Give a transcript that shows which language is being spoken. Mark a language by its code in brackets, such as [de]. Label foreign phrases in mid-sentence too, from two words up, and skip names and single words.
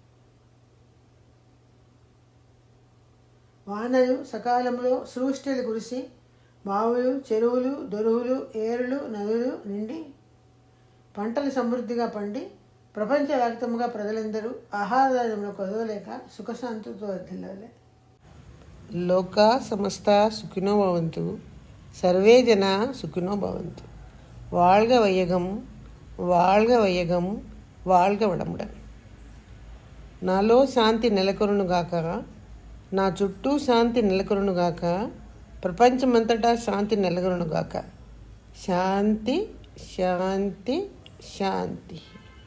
[te] వానలు సకాలంలో సృష్టిలు కురిసి బావులు, చెరువులు, దొరువులు, ఏరులు, నదులు నిండి పంటలు సమృద్ధిగా పండి ప్రపంచవ్యాప్తంగా ప్రజలందరూ ఆహార ధాన్యంలో కొదవలేక సుఖశాంతులతో వర్ధిల్లాలి. [sa] लोका समस्त सुखिनो भवन्तु, सर्वे जन सुखिनो भवन्तु. [ta] வாழ்க வையகம், வாழ்க వైయగం, வாழ்க వడముடன். [te] నాలో శాంతి నెలకొనుగాక, నా చుట్టూ శాంతి నెలకొనుగాక, ప్రపంచమంతటా శాంతి నెలకొనుగాక. శాంతి శాంతి శాంతి.